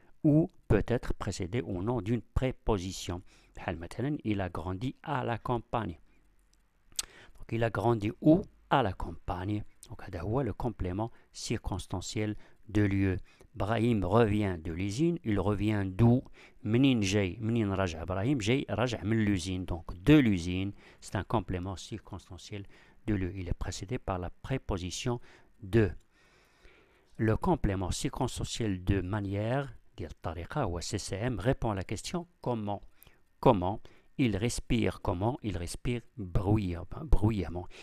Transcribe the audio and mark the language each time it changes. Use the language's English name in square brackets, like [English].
[French] Ou peut être précédé au nom d'une préposition. مثلا, il a grandi à la campagne. Donc il a grandi où? À la campagne. Donc هذا هو le complément circonstanciel de lieu. Brahim revient de l'usine. Il revient d'où? [Arabic] منين جاي؟ منين رجع إبراهيم؟ جاي رجع من l'usine. [French] Donc de l'usine, c'est un complément circonstanciel de lieu. Il est précédé par la préposition de. Le complément circonstanciel de manière, [Arabic] ديال الطريقة هو [French] CCM, répond à la question comment. Comment? Il respire comment? Il respire bruyamment.